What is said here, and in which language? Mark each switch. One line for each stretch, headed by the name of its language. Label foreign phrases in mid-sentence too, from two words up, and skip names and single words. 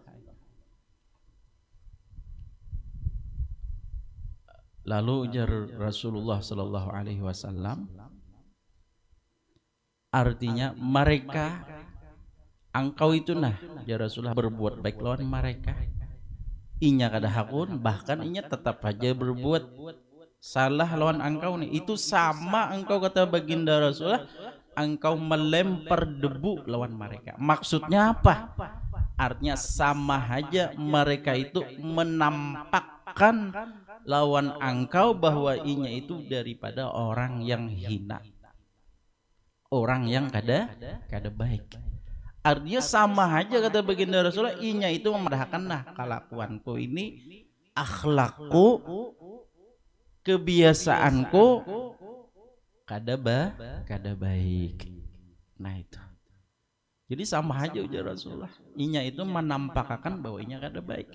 Indonesian: Lalu ujar Rasulullah
Arabic: Sallallahu Alaihi Wasallam,
Indonesian: artinya mereka, engkau itu nah, ya Rasulullah, berbuat baik lawan mereka.
Banjar: Inya kada hakun, bahkan inya tetap aja berbuat salah lawan engkau nih.
Indonesian: Itu sama engkau, kata baginda Rasulullah, engkau melempar debu lawan mereka. Maksudnya apa? Artinya sama aja mereka itu menampakkan lawan engkau bahwa inya itu daripada orang yang hina, orang yang kada baik. Artinya sama aja, kata baginda Rasulullah, inya itu memandahkan, nah kelakuanku ini, akhlakku, kebiasaanku kada baik. Nah itu.
Banjar: Jadi sama aja ujar Rasulullah, inya itu menampakkan bahwa inya kada baik.